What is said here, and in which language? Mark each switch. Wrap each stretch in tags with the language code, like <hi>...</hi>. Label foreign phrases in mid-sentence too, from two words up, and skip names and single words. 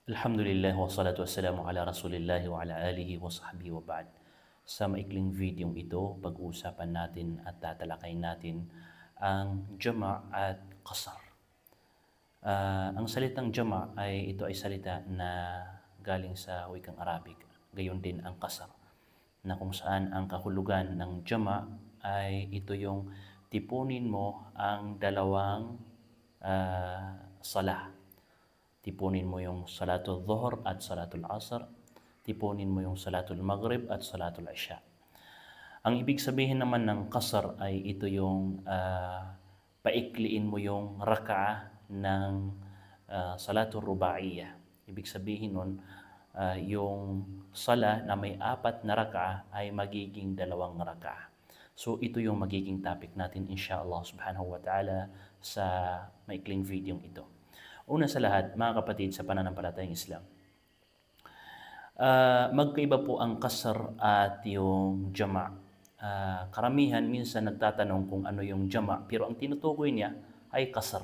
<ar>الحمد لله والصلاة والسلام على رسول الله وعلى آله وصحبه وبعد.</ar> <tl>Sa maikling video ito, pag-uusapan natin at tatalakayin natin ang jama' at qasar. Ang salitang jama' ay ito ay salita na galing sa wikang Arabic. Gayon din ang qasar, na kung saan ang kahulugan ng jama' ay ito yung tipunin mo ang dalawang salah. Tipunin mo yung</tl> <ar>صلاة الظهر</ar> <tl>at</tl> <ar>صلاة العصر.</ar> <tl>Tipunin mo yung</tl> <ar>صلاة المغرب</ar> <tl>at</tl> <ar>صلاة العشاء.</ar> <tl>Ang ibig sabihin naman ng qasar ay ito yung paikliin mo yung raka'ah ng</tl> <ar>الصلاة الرباعية.</ar> <tl>Ibig sabihin nun, yung sala na may 4 na raka'ah ay magiging 2 raka'ah. So ito yung magiging topic natin</tl> <ar>إن شاء الله سبحانه وتعالى</ar> <tl>sa maikling video ito. Una sa lahat, mga kapatid sa pananampalatayang Islam, magkaiba po ang qasar at yung jama'. Karamihan minsan nagtatanong kung ano yung jama', pero ang tinutukoy niya ay qasar.</tl>